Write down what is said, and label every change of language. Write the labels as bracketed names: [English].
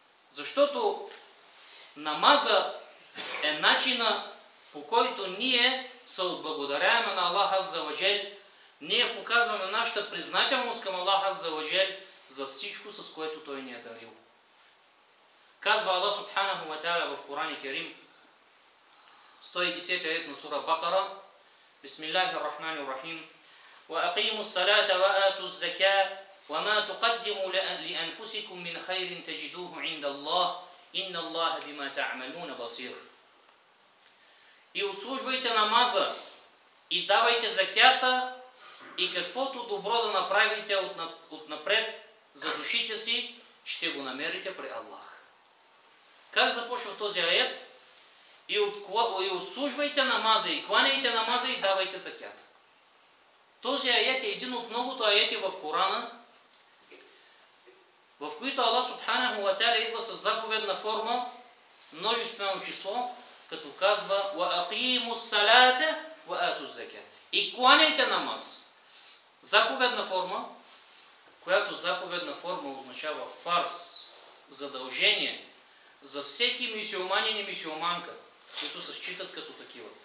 [Bulgarian] Защото намаза е начина, по който ние се отблагодаряваме на Аллах Азза ва Джел. Ние показваме нашата признателност към Аллах Азза ва Джел за всичко, с което Той ни е дарил. Казва Аллах Субханаху ва Та'аля в Коран Керим, 110 аят на сура Бакара: [Arabic] Бисмиллахир рахманир рахим. وَأَقِيمُوا الصَّلَاةَ وَآتُوا الزَّكَاةَ وَمَا تُقَدِّمُوا لِأَنفُسِكُم مِّنْ خَيْرٍ تَجِدُوهُ عِندَ اللَّهِ إِنَّ اللَّهَ بِمَا تَعْمَلُونَ بَصِيرٌ. [Bulgarian] И отслужвайте намаза, и давайте закята, и каквото добро да направите отнапред за душите си, ще го намерите при Аллах. Как започва този аят? И отслужвайте намаза, и кланяйте намаза, и давайте закята. Този аят е един от многото аяти в Корана, в които Аллах Субханаху ва Та'аля идва с заповедна форма, множествено число, като казва: [Arabic] وَأَقِيمُوا الصَّلَاةَ وَآتُوا الزَّكَاةَ. [Bulgarian] И кланяйте намаз. Заповедна форма, която заповедна форма означава фарз, задължение за всеки мюсюлманин и мюсюлманка, които се считат като такива.